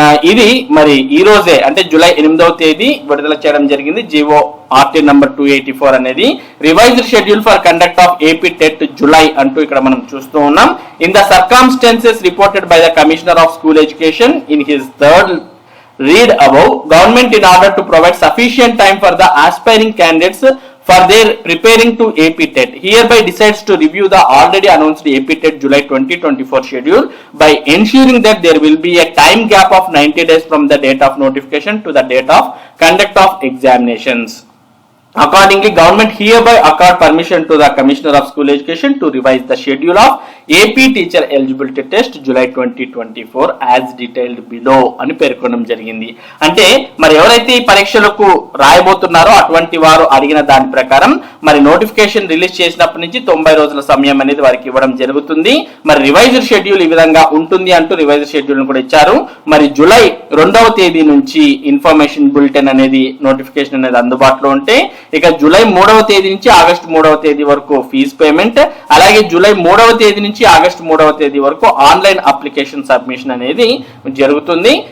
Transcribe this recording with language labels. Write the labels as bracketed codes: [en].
[te] ఇది మరి ఈ రోజే అంటే జూలై 8వ తేదీ విడుదల చేయడం జరిగింది. జీవో ఆర్టీ నంబర్ 284 అనేది [en] revised schedule for conduct of AP TET July [te] అంటూ ఇక్కడ మనం చూస్తూ ఉన్నాం. [en] In the circumstances reported by the commissioner of school education in his third read above, government in order to provide sufficient time for the aspiring candidates for their preparing to AP TET hereby decides to review the already announced AP TET July 2024 schedule by ensuring that there will be a time gap of 90 days from the date of notification to the date of conduct of examinations. Accordingly, government hereby accord permission to the Commissioner of School Education to revise the schedule of AP Teacher Eligibility Test July 2024 as detailed below [te] అని పేర్కొనడం జరిగింది. అంటే మరి ఎవరైతే ఈ పరీక్షలకు రాయబోతున్నారో అటువంటి వారు అడిగిన దాని ప్రకారం మరి నోటిఫికేషన్ రిలీజ్ చేసినప్పటి నుంచి 90 రోజుల సమయం అనేది వారికి ఇవ్వడం జరుగుతుంది. మరి రివైజ్డ్ షెడ్యూల్ ఈ విధంగా ఉంటుంది అంటూ రివైజ్డ్ షెడ్యూల్ కూడా ఇచ్చారు. మరి జూలై 2వ తేదీ నుంచి ఇన్ఫర్మేషన్ బులెటిన్ అనేది నోటిఫికేషన్ అనేది అందుబాటులో ఉంటే ఇక జూలై 3వ తేదీ నుంచి ఆగస్టు 3వ తేదీ వరకు ఫీజు పేమెంట్, అలాగే జూలై 3వ తేదీ నుంచి ఆగస్టు 3వ తేదీ వరకు ఆన్లైన్ అప్లికేషన్ సబ్మిషన్ అనేది జరుగుతుంది.